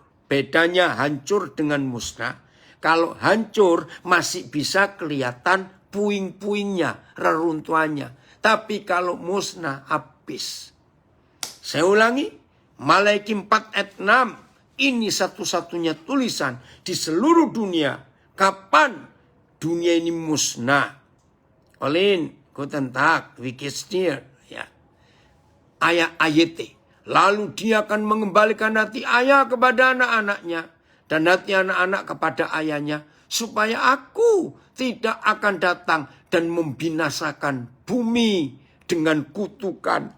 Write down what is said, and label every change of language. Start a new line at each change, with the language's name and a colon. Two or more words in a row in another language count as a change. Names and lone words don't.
Indonesian: Bedanya hancur dengan musnah. Kalau hancur masih bisa kelihatan puing-puingnya, reruntuhannya. Tapi kalau musnah habis. Saya ulangi. Maleakhi 4 ayat 6. Ini satu-satunya tulisan di seluruh dunia. Kapan dunia ini musnah.
German: Olin, guten Tag, wie geht's dir?
Indonesian: Ya. Ayat. Lalu dia akan mengembalikan hati ayah kepada anak-anaknya. Dan hati anak-anak kepada ayahnya. Supaya aku tidak akan datang dan membinasakan bumi dengan kutukan.